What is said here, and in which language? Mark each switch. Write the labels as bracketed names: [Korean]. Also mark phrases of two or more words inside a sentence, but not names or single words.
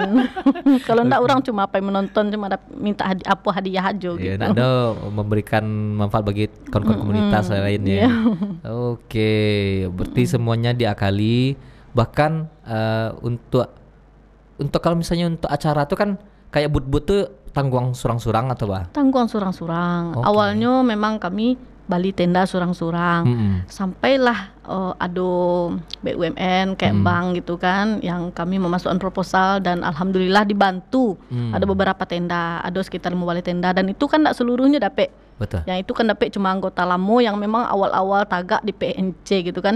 [Indonesian] Kalau enggak orang cuma menonton cuma minta hadiah aja gitu. Iya, ada memberikan manfaat bagi kawan-kawan komunitas lainnya. Oke, berarti semuanya diakali. Bahkan untuk kalau misalnya untuk acara tuh kan kayak but-but tuh tanggung surang-surang atau apa? Tanggung surang-surang. Awalnya memang kami bali tenda surang-surang. Sampailah ada BUMN kayak bank gitu kan yang kami memasukkan proposal dan alhamdulillah dibantu. Ada beberapa tenda, ada sekitar 5 bali tenda dan itu kan enggak seluruhnya dapat. Betul. Yang itu kan dapat cuma anggota lamo yang memang awal-awal tagak di PNC gitu kan.